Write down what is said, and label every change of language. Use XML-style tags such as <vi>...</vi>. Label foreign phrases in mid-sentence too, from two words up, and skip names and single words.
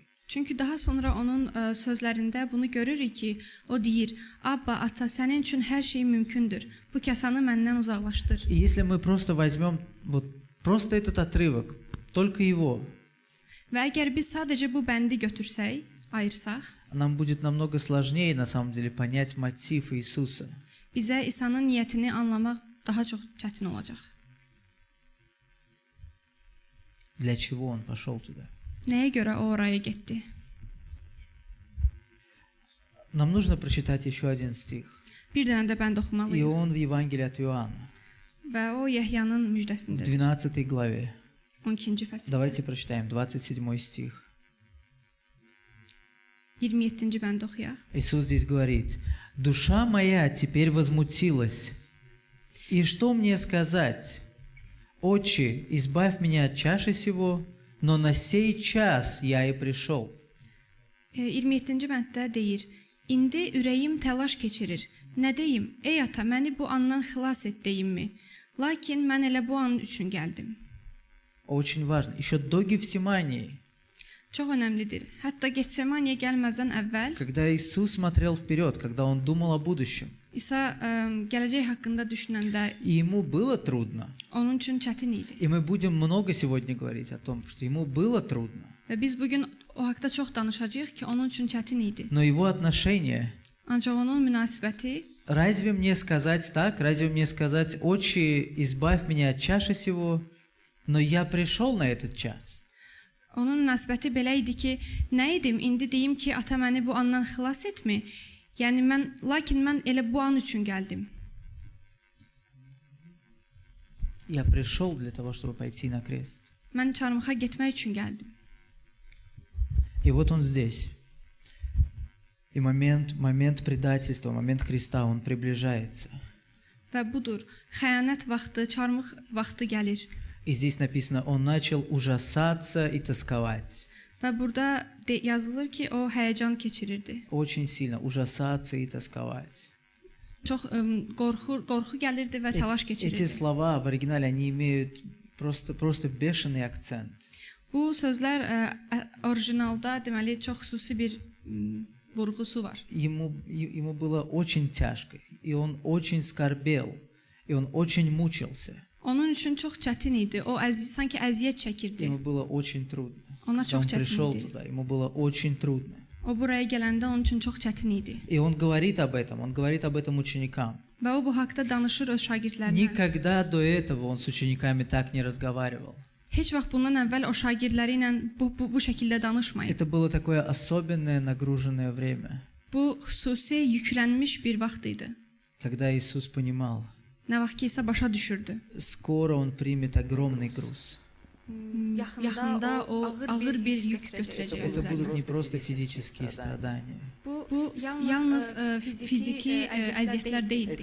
<az>Çünki daha sonra onun sözlərində bunu görürük ki, o deyir: Abba, ata, sənin üçün hər şey mümkündür. Bu kəsanı məndən uzaqlaşdır.</az> <ru>И если мы просто возьмем просто этот отрывок, только его,</ru> <az>Və əgər biz sadəcə bu bəndi götürsək, ayırsaq,</az> <ru>нам будет намного сложнее на самом деле понять мотив Иисуса.</ru> <az>bizə İsa'nın niyyətini anlamaq daha çox çətin olacaq.</az> <ru>Для чего он пошел туда?</ru> <az>Nəyə görə o oraya getdi?</az> <ru>Нам нужно прочитать еще один стих.</ru> <az>Bir dənə də bənd</az> <ru>И</ru> <az>oxumalıyıq.</az> <ru>он в Евангелии от Иоанна,</ru> <az>Və o Yəhyanın</az> <ru>в</ru> <az>müjdəsindədir.</az> <ru>12 главе.</ru> <az>12-ci fəsil.</az> <ru>Давайте прочитаем 27 стих.</ru> <az>27-ci bənd oxuyaq.</az> <ru>Иисус здесь говорит: «Душа моя теперь возмутилась. И что мне сказать? Отче, избавь меня от чаши сего, но на сей час я и пришел».</ru> <az>27-ci bənddə deyir: İndi ürəyim təlaş keçirir. Nə deyim? Ey ata, məni bu andan xilas et deyimmi? Lakin mən elə bu an üçün gəldim.</az> <ru>Очень важно. Еще до Гефсимании,</ru> <az>Çox önəmlidir. Hətta Getsemaniyyə gəlməzdən əvvəl</az> <ru>когда Иисус смотрел вперед, когда Он думал о будущем,</ru> <az>İsa gələcək haqqında düşünəndə</az> <ru>и Ему было трудно.</ru> <az>onun üçün çətin idi.</az> <ru>И мы будем много сегодня говорить о том, что Ему было трудно.</ru> <az>Və biz bu gün o haqqda çox danışacağıq ki, onun üçün çətin idi.</az> <ru>Но Его отношение,</ru> <az>Ancaq onun münasibəti</az> <ru>разве мне сказать так, разве мне сказать: «Отче, избавь меня от чаши сего», но я пришел на этот час.</ru> <az>Onun münasibəti belə idi ki, nə edim? İndi deyim ki, ata məni bu andan xilas etmi? Yəni lakin mən elə bu an üçün gəldim.</az> <ru>Я пришел для того, чтобы пойти на крест.</ru> <az>Mən çarmıxa getmək üçün gəldim.</az> <ru>И вот Он здесь. И момент предательства, момент креста, он приближается.</ru> <az>Və budur, xəyanət vaxtı, çarmıx vaxtı gəlir.</az> <ru>И здесь написано: Он начал ужасаться и тосковать.</ru> <az>Və burada yazılır ki, o həyəcan keçirirdi.</az> <ru>Очень сильно ужасаться и тосковать.</ru> <az>Çox qorxu gəlirdi və təlaş</az> <ru>Эти</ru> <az>keçirirdi.</az> <ru>слова в оригинале, они имеют просто бешеный акцент.</ru> <az>Bu sözlər orijinalda deməli çox xüsusi bir vurğusu var.</az> <ru>Ему было очень тяжко, и он очень скорбел, и он очень мучился.</ru> <az>Onun üçün çox çətin idi. O sanki əziyyət çəkirdi.</az> <ru>Ему было очень трудно.</ru> <az>Ona</az> <ru>Когда</ru> <az>çox</az> <ru>он</ru> <az>çətin</az> <ru>пришел</ru> <az>idi.</az> <ru>туда, ему было очень трудно.</ru> <az>O buraya gələndə onun üçün çox çətin idi.</az> <ru>И он говорит об этом ученикам.</ru> <az>Və o bu haqqda danışır öz şagirdlərinə.</az> <ru>Никогда до этого он с учениками так не разговаривал.</ru> <az>Heç vaxt bundan əvvəl o şagirdləri ilə bu şəkildə danışmayıb.</az> <ru>Это было такое особенное нагруженное время,</ru> <az>Bu xüsusi yüklənmiş bir vaxt idi.</az> <ru>когда Иисус понимал,</ru> <az>Nə vaxt ki isə başa düşürdü.</az> <ru>скоро он примет огромный груз.</ru> <az>Yaxında o ağır bir yük götürəcək</az> <ru>Это</ru> <az>üzərinə.</az> <ru>будут не просто физические страдания.</ru> <az>Bu yalnız fiziki əziyyətlər deyildi.</az>